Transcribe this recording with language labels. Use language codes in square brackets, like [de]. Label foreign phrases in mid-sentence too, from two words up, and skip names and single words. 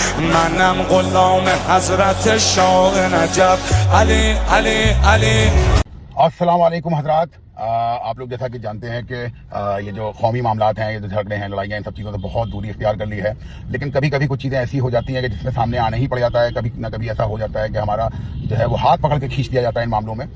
[fa] منم غلام حضرت شاه نجف علی علی علی। [hi] अस्सलाम वालेकुम हजरात। आप लोग जैसा कि जानते हैं कि ये जो कौमी मामलात हैं, ये जो झगड़े हैं, लड़ाइयाँ, इन सब चीज़ों से बहुत दूरी इख्तियार कर ली है। लेकिन कभी कभी कुछ चीज़ें ऐसी हो जाती हैं कि जिसमें सामने आना ही पड़ जाता है। कभी ना कभी ऐसा हो जाता है कि हमारा जो है वो हाथ पकड़ के खींच दिया जाता है इन मामलों में।